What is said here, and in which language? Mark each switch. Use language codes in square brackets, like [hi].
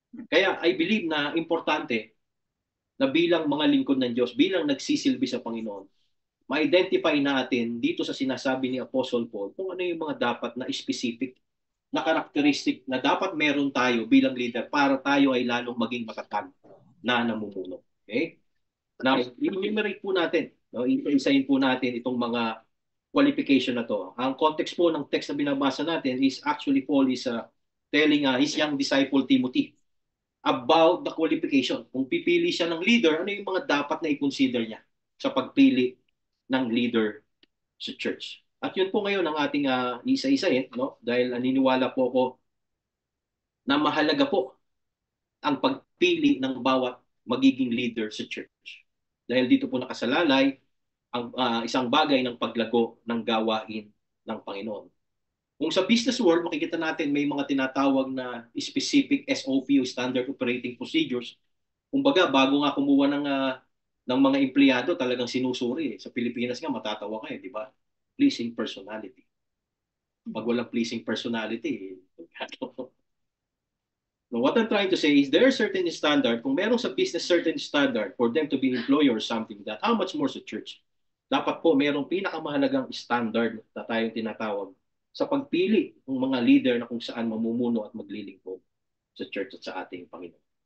[tl] Kaya [en] I believe [tl] na importante na bilang mga lingkod ng Diyos, bilang nagsisilbi sa Panginoon, ma-identify natin dito sa sinasabi ni Apostle Paul kung ano yung mga dapat na specific na karakteristik na dapat meron tayo bilang leader para tayo ay lalong maging matatag na namumuno. Okay? Now, i-enumerate po natin, no? Isa-isahin po natin itong mga qualification na to. Ang context po ng text na binabasa natin [en] is actually Paul is telling his young disciple Timothy about the qualification. [tl] Kung pipili siya ng leader, ano yung mga dapat na i-consider niya sa pagpili ng leader sa church. At yun po ngayon ang ating isa-isahin, no? Dahil naniniwala po ako na mahalaga po ang pagpili ng bawat magiging leader sa church. Dahil dito po nakasalalay ang isang bagay ng paglago ng gawain ng Panginoon. Kung sa business world, makikita natin may mga tinatawag na specific SOP o Standard Operating Procedures. Kumbaga, bago nga kumuha ng mga empleyado, talagang sinusuri. Sa Pilipinas nga, matatawa kayo, di ba? [en] Pleasing personality. [tl] Pag walang pleasing personality, no, [en] what I'm trying to say is there are certain standard. [tl] Kung merong sa business [en] certain standard for them to be employee or something that, how much more [tl] sa church? Dapat po merong pinakamahalagang standard na tayong tinatawag sa pagpili ng mga leader na kung saan mamumuno at maglilingkod sa church at sa ating Panginoon.